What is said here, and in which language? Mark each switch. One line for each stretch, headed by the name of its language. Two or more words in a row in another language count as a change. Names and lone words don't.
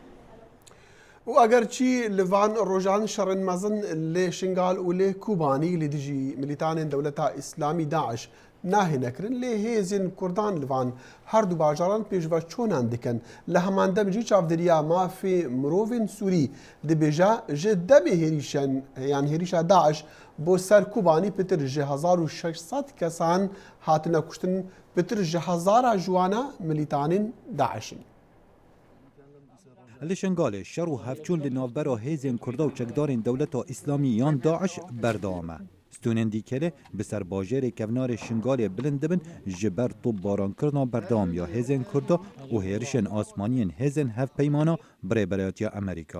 Kurdish: و ئەگەرچی لڤان ڕۆژان شەڕن مەزن لێ شنگال و لێ کوبانی لە دژی ملیتانên دەوڵەتە ئیسلامی داعش ناهێنەکردن لێ هێزین کوردان لڤان هەردوو باژاران پێشڤە چۆنان دکەن لە هەمان دەمجی چاودێریە مافێ مرۆڤên سووری دەبێژە ژە دەبێ هێریشەن یان هێریشە داعش بۆ سەر کوبانی پتر ژە 1600 کەسان هاتنە کوشتن پتر ژە 1000 جوانە ملیتانên داعشن. li Şengalê şer û hevçûn li navbera hêzên Kurda û çekdarên dewleta Îslamî yan Daeş berdewam e. Stûnên dîkelê bi ser bajêrê kevnarê Şengalê bilind dibin ji ber topbarankirina berdewamiya hêzên Kurda û hêrişên asmaniyên hêzên hevpeymana Birêberiyetiya Amerîka.